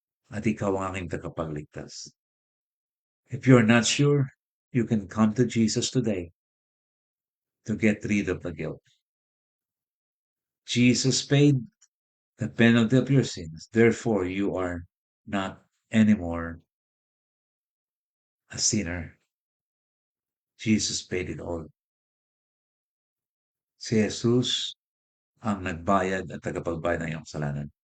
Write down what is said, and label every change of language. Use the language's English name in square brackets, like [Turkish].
[Filipino] At ikaw ang aking tagapagligtas. [English] If you're not sure, you can come to Jesus today to get rid of the guilt. Jesus paid the penalty of your sins. Therefore, you are not anymore a sinner. Jesus paid it all. [Filipino] Si Jesus ang nagbayad at tagapagbayad ng iyong kasalanan.